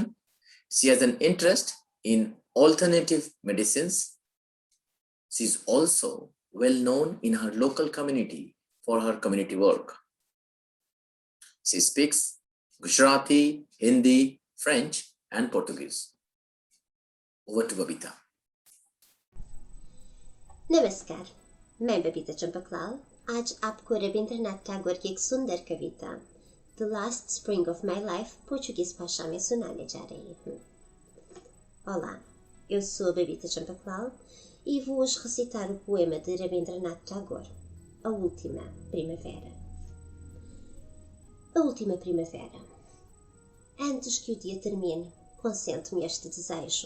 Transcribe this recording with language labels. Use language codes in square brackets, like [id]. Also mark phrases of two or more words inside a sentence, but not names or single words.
[en] She has an interest in alternative medicines. She is also well known in her local community for her community work. She speaks Gujarati, Hindi, French, and Portuguese. Over to Babita. [hi] नमस्कार, मैं बबीता चंपकलाल आज आपको रविंद्रनाथ टैगोर की एक सुंदर कविता द लास्ट स्प्रिंग ऑफ माई लाइफ पोर्चुगीज भाषा में सुनाने जा रही हूँ. [pt] Olá, eu sou a Babita Champaclau e vou hoje recitar o poema de Rabindranath Tagore, A Última Primavera. A última primavera. Antes que o dia termine, consente-me este desejo.